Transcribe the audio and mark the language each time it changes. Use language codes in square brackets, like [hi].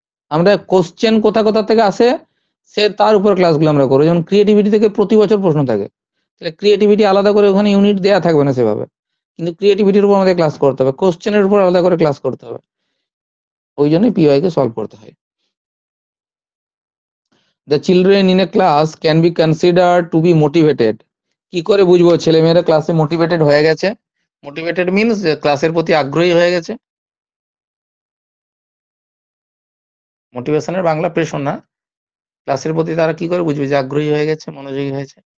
[bn] আমরা কোশ্চেন কোথা কোথা থেকে আসে সে তার উপর ক্লাসগুলো আমরা করবো। যেমন ক্রিয়েটিভিটি থেকে প্রতি বছর প্রশ্ন থাকে, তাহলে ক্রিয়েটিভিটি আলাদা করে ওখানে ইউনিট দেয়া থাকবে না সেভাবে, কিন্তু ক্রিয়েটিভিটির উপর আমাদের ক্লাস করতে হবে, কোশ্চেনের উপর আলাদা করে ক্লাস করতে হবে। ওই জন্যই পিওয়াই কে সলভ করতে হয়। [en] The children in a class can be considered to be motivated. [bn] কি করে বুঝবো ছেলেমেয়েরা ক্লাসে মোটিভেটেড হয়ে গেছে? মোটিভেটেড মিন্স যে ক্লাসের প্রতি আগ্রহী হয়ে গেছে। মোটিভেশনের বাংলা প্রেরণা। ক্লাসের প্রতি তারা কি করে বুঝবে যে আগ্রহী হয়ে গেছে, মনোযোগী হয়েছে?